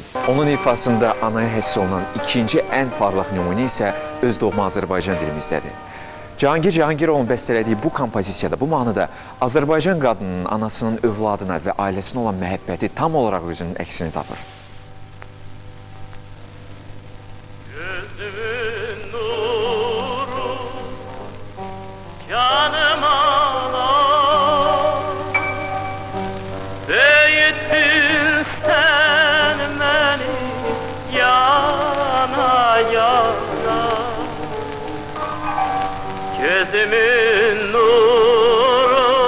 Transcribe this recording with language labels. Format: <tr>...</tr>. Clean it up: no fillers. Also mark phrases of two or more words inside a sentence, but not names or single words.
<az>Onun ifasında anaya həsr olunan ikinci ən parlaq nümunə isə öz doğma Azərbaycan dilimizdədir. Cahangir Cahangirovun bəstələdiyi bu kompozisiyada, bu mahnıda Azərbaycan qadının anasının övladına və ailəsinə olan məhəbbəti tam olaraq özünün əksini tapır.</az> <tr>Gözümün nuru canım ana büyüttün sen beni</tr> <az>yana yana gözümün nuru</az>